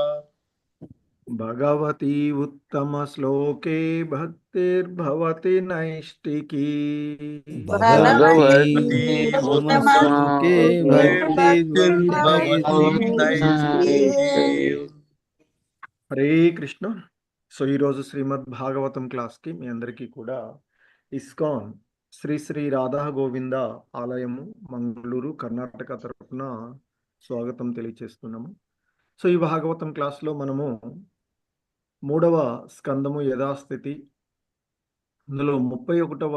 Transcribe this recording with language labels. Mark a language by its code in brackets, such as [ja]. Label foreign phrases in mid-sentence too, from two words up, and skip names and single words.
[sa] भगवती उत्तमश्लोके भक्तिर्भवति नैष्टिकी। भगवती भगवती उत्तमश्लोके उत्तमश्लोके भक्तिर्भवति भक्तिर्भवति नैष्टिकी। नैष्टिकी। [te] హరే కృష్ణ. సో ఈరోజు శ్రీమద్ భాగవతం క్లాస్కి మీ అందరికీ కూడా ఇస్కాన్ శ్రీ శ్రీ రాధా గోవింద ఆలయము మంగళూరు కర్ణాటక తరపున స్వాగతం తెలియచేస్తున్నాము. సో ఈ భాగవతం క్లాస్లో మనము 3వ స్కందము యథాస్థితి, అందులో 31వ